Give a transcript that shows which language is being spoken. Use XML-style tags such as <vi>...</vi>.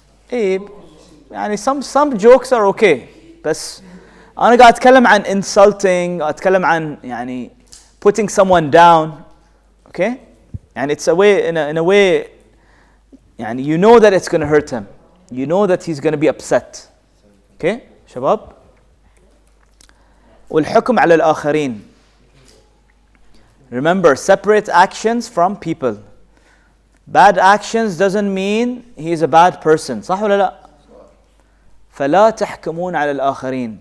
<ar>إيه يعني</ar> <en>some jokes are okay.</en> <ar>بس أنا قاعد أتكلم عن</ar> <en>insulting,</en> <ar>أتكلم عن يعني</ar> <en>putting someone down. Okay? And it's a way, in a way,</en> <ar>يعني</ar> <en>you know that it's going to hurt him. You know that he's going to be upset. Okay,</en> <ar>شباب? والحكم على الآخرين.</ar> <en>Remember, separate actions from people. Bad actions doesn't mean he is a bad person.</en> <ar>صح ولا لا؟ فلا تحكمون على الآخرين.</ar>